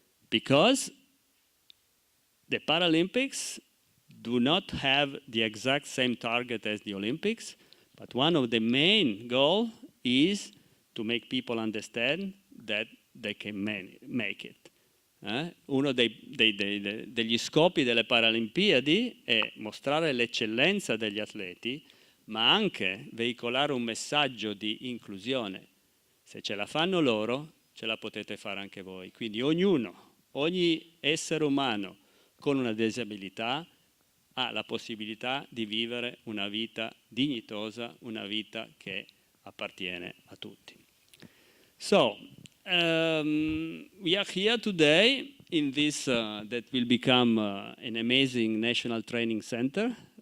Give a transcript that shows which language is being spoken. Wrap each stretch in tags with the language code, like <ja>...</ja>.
<en>Because the Paralympics do not have the exact same target as the Olympics, but one of the main goals is to make people understand that they can make it.</en> <it>Uno degli scopi delle Paralimpiadi è mostrare l'eccellenza degli atleti, ma anche veicolare un messaggio di inclusione. Se ce la fanno loro, ce la potete fare anche voi. Quindi ogni essere umano con una disabilità ha la possibilità di vivere una vita dignitosa, una vita che appartiene a tutti.</it> <en>So, we are here today in this that will become an amazing national training center.</en>